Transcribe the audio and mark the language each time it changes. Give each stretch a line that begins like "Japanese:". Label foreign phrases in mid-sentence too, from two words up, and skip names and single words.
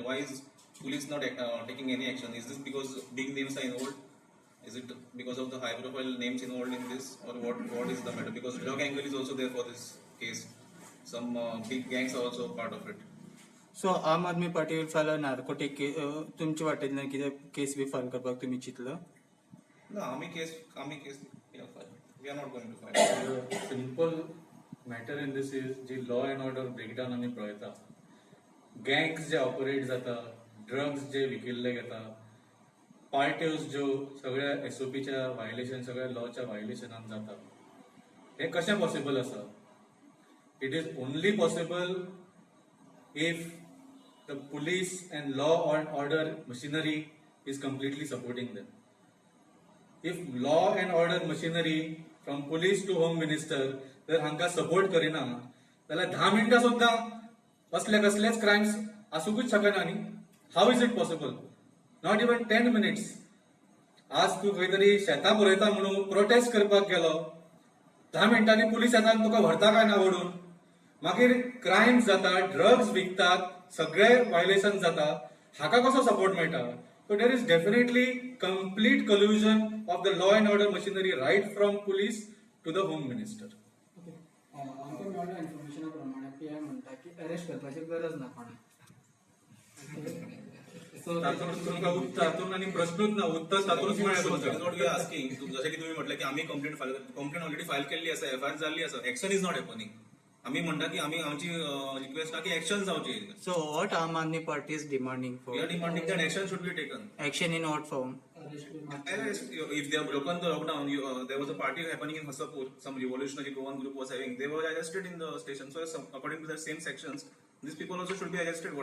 English: Why is police not taking any action? Is this because big names are involved? Is it because of the high-profile names involved in this, or what is the matter? Because drug angle is also there for this case. Some big gangs are also part of it. So Aam Aadmi Party will file a narcotic case.
Konkani: तुमच्या वाटेंतल्यान कितें केस बी फायल करपाक तुमी चिंतला?
English: No, army case, we are fine. We are not going to fight. The simple matter in this is जी law and order breakdown
Konkani: आम्ही पळयता. गँग्स जे ऑपरेट जाता, ड्रग्स जे विकिल्ले घेता, पार्ट्योज ज्यो सगळ्या SOPच्या व्हायलेशन, सगळ्या लॉच्या व्हायलेशनान जाता, हे कशें पॉसिबल आसा?
English: it is only possible if the police and law and order machinery is completely supporting them. If law and order machinery from police to home minister
Konkani: जर हांकां सपोर्ट करिना जाल्यार 10 मिनटां सुद्दां कसलेच क्रायम्स आसूंकूच शकना न्ही.
English: How is it possible? Not even 10 minutes.
Konkani: आज तूं खंय तरी शेतां बरयता म्हणून प्रोटेस्ट करपाक गेलो, 10 मिनटांनी पुलीस येता आनी तुका व्हरता काय ना ओडून. मागीर क्रायम्स जाता, ड्रग्स विकतात, सगळे व्हायलेशन जाता, हाका कसो सपोर्ट मेळटा?
English: So there is definitely complete collusion of the law and order machinery right from police to the home minister.
Konkani: आमकां मेळ्ळ्या इन्फॉर्मेशना प्रमाणे PI म्हणटा की अरेस्ट करपाची गरज ना कोणाक. तातूंत तुमकां तातूंत आनी प्रश्नूच ना, उत्तर तातूंतच मेळ्ळें
English: That is
Konkani: तुमकां.
English: what we are asking.
Konkani: जशें की तुम्ही म्हटलं की आम्ही
English: complaint already file
Konkani: केल्ली आसा, FIR जाल्ली आसा,
English: action is not happening.
Konkani: आम्ही म्हणटा की आमची रिक्वेस्ट आहा की एक्शन जावची.
English: So what Aam Aadmi Party is demanding for? We are demanding that action should be taken. Action in what form? If they have broken the lockdown, there was a party happening in Hasapur, some revolutionary Goan group was having, they were arrested in the station. So according to the same sections, these people also should be arrested.